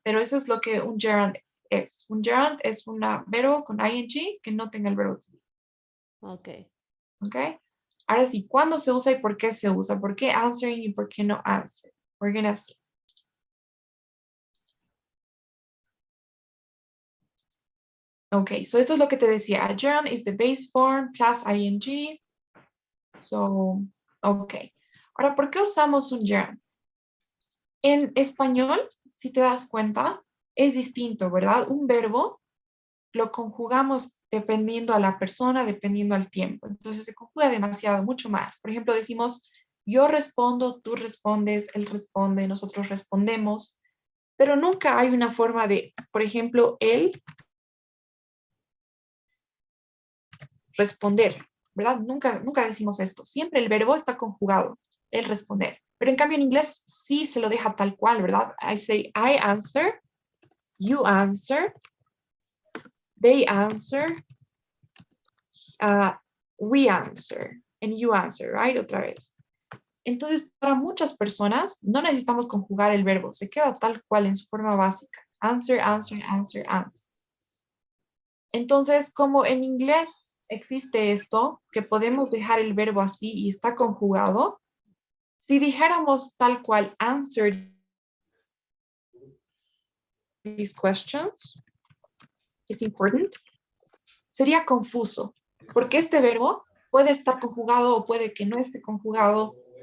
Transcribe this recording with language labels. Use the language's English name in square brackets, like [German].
[Spanish] Pero eso es lo que un gerund es. Un gerund es un verbo con ing que no tenga el verbo to be. Ok. ¿Ok? Ahora sí, ¿cuándo se usa y por qué se usa? ¿Por qué answering y por qué no answer? [English] We're gonna see. [Spanish] Okay, so esto es lo que te decía. [English] A gerund is the base form plus ing. So, okay. [Spanish] Ahora, ¿por qué usamos un gerund? En español, si te das cuenta, es distinto, ¿verdad? Un verbo lo conjugamos dependiendo a la persona, dependiendo al tiempo. Entonces se conjuga demasiado, mucho más. Por ejemplo, decimos, yo respondo, tú respondes, él responde, nosotros respondemos, pero nunca hay una forma de, por ejemplo, él responder, ¿verdad? Nunca decimos esto. Siempre el verbo está conjugado, el responder. Pero en cambio en inglés sí se lo deja tal cual, ¿verdad? [English] I say, I answer, you answer, they answer, we answer, and you answer, right? [Spanish] Otra vez. Entonces, para muchas personas no necesitamos conjugar el verbo, se queda tal cual en su forma básica. [English] Answer, answer, answer, answer. [Spanish] Entonces, como en inglés existe esto, que podemos dejar el verbo así y está conjugado, si dijéramos tal cual [English] answer these questions, is important, [Spanish] sería confuso, porque este verbo puede estar conjugado o puede que no esté conjugado.